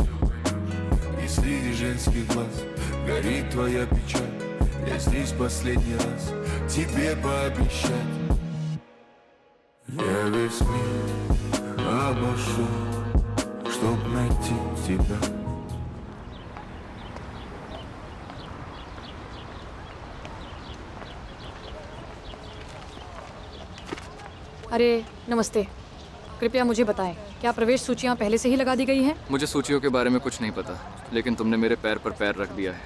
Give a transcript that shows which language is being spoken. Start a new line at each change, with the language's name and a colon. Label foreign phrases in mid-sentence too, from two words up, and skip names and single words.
Russian: И среди женских глаз горит твоя печаль, я здесь последний раз тебе пообещать. Я весь мир обошел, чтоб найти тебя.
Hindi: अरे नमस्ते, कृपया मुझे बताएं, क्या प्रवेश सूचियां पहले से ही लगा दी गई हैं? मुझे सूचियों के बारे में कुछ नहीं पता, लेकिन तुमने मेरे पैर पर पैर रख दिया है।